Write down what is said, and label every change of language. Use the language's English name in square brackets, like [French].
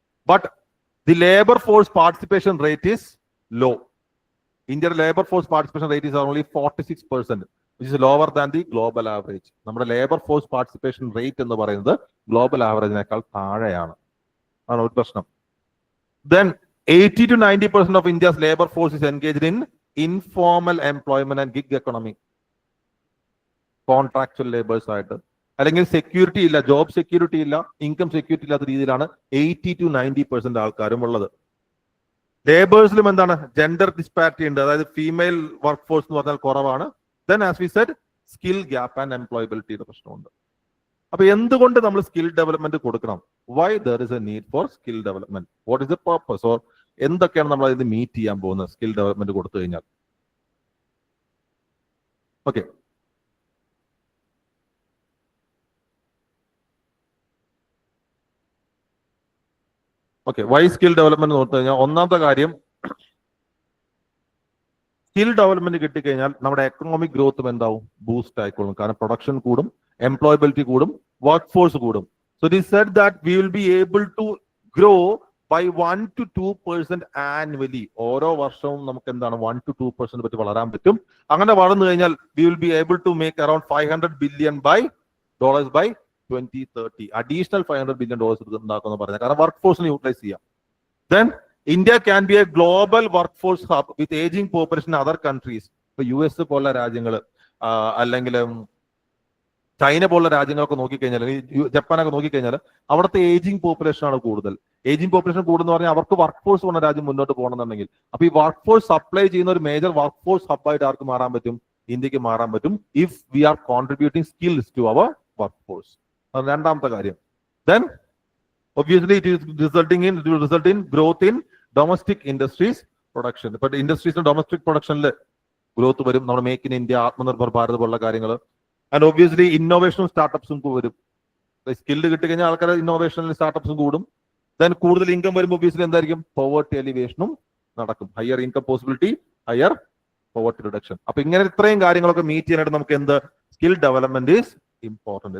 [English] But the labour force participation rate is low. [Malayalam] ഇന്ത്യയുടെ [English] Labour force participation rate is only 46%, which is lower than the global average. [Malayalam] നമ്മുടെ labour force participation rate എന്ന് പറയുന്നത് global ആവറേജിനേക്കാൾ താഴെയാണ്. ആണ് ഒരു പ്രശ്നം. [English] Then 80 to 90% of India's labor force is engaged in informal employment and gig economy. [Malayalam] Contractual labours ആയിട്ട്, അല്ലെങ്കിൽ security ഇല്ല, ജോബ് സെക്യൂരിറ്റി ഇല്ല, ഇൻകം സെക്യൂരിറ്റി ഇല്ലാത്ത രീതിയിലാണ് 80 to 90% ആൾക്കാരും ഉള്ളത്. ലേബേഴ്സിലും എന്താണ്, ജെൻഡർ ഡിസ്പാരിറ്റി ഉണ്ട്. അതായത് ഫീമെയിൽ വർക്ക് ഫോഴ്സ് എന്ന് പറഞ്ഞാൽ കുറവാണ്. [English] Then as we said, skill gap and employability [Malayalam] പ്രശ്നമുണ്ട്. അപ്പൊ എന്തുകൊണ്ട് നമ്മൾ സ്കിൽ ഡെവലപ്മെന്റ് കൊടുക്കണം? [English] Why there is a need for skill development? What is the purpose? [Malayalam] Or എന്തൊക്കെയാണ് നമ്മൾ അതിന് മീറ്റ് ചെയ്യാൻ പോകുന്നത് സ്കിൽ ഡെവലപ്മെന്റ് കൊടുത്തു കഴിഞ്ഞാൽ? ഓക്കെ, വൈ സ്കിൽ ഡെവലപ്മെന്റ് നോക്കി കഴിഞ്ഞാൽ ഒന്നാമത്തെ കാര്യം, സ്കിൽ ഡെവലപ്മെന്റ് കിട്ടിക്കഴിഞ്ഞാൽ നമ്മുടെ എക്കണോമിക് ഗ്രോത്തും എന്താവും? ബൂസ്റ്റ് ആയിക്കോളും. കാരണം പ്രൊഡക്ഷൻ കൂടും, എംപ്ലോയബിലിറ്റി കൂടും, വർക്ക് ഫോഴ്സ് കൂടും. [English] So it is said that we will be able to grow by 1 to 2% annually. [Malayalam] ഓരോ വർഷവും നമുക്ക് എന്താണ് 1 to 2% പറ്റി വളരാൻ പറ്റും. അങ്ങനെ വളർന്നു കഴിഞ്ഞാൽ [English] We will be able to make around $500 billion by 2030. [Malayalam] Additional $500 billion ഉണ്ടാക്കുമെന്ന് പറഞ്ഞാൽ, കാരണം വർക്ക് ഫോഴ്സിനെ യൂട്ടിലൈസ് ചെയ്യാം. [English] Then India can be a global workforce hub with aging population in other countries. [Malayalam] ഇപ്പൊ US പോലുള്ള രാജ്യങ്ങൾ, അല്ലെങ്കിൽ ചൈന പോലുള്ള രാജ്യങ്ങളൊക്കെ നോക്കിക്കഴിഞ്ഞാൽ, ജപ്പാനൊക്കെ നോക്കിക്കഴിഞ്ഞാൽ അവിടുത്തെ ഏജിങ് പോപ്പുലേഷൻ ആണ് കൂടുതൽ. ഏജിങ് പോപ്പുലേഷൻ കൂടുതൽ പറഞ്ഞാൽ അവർക്ക് വർക്ക് ഫോഴ്സ് വന്ന രാജ്യം മുന്നോട്ട് പോകണമെന്നുണ്ടെങ്കിൽ, അപ്പൊ ഈ വർക്ക് ഫോഴ്സ് സപ്ലൈ ചെയ്യുന്ന ഒരു മേജർ വർക്ക് ഫോഴ്സ് ഹബ്ബായിട്ട് ആർക്ക് മാറാൻ പറ്റും? ഇന്ത്യക്ക് മാറാൻ പറ്റും, [English] If we are contributing skills to our work force. [Malayalam] അത് രണ്ടാമത്തെ കാര്യം. [English] Then obviously it will result in growth in domestic industries production. But industries and domestic production [Malayalam] growth വരും. നമ്മുടെ make in India, Atmanirbhar Bharat പോലുള്ള കാര്യങ്ങൾ. ആൻഡ് ഒബ്വിയസ്ലി ഇന്നോവേഷനും സ്റ്റാർട്ടപ്സും വരും. Skilled കിട്ടിക്കഴിഞ്ഞാൽ ആൾക്കാർ ഇന്നോവേഷനിൽ സ്റ്റാർട്ടപ്സും കൂടും. ദെൻ കൂടുതൽ ഇൻകം വരുമ്പോൾ ഒബ്വിയസ്ലി എന്തായിരിക്കും, പോവർട്ടി എലിവേഷനും നടക്കും. Higher income possibility, higher poverty reduction. അപ്പൊ ഇങ്ങനെ ഇത്രയും കാര്യങ്ങളൊക്കെ മീറ്റ് ചെയ്യാനായിട്ട് നമുക്ക് എന്ത്, [English] Skill development is important.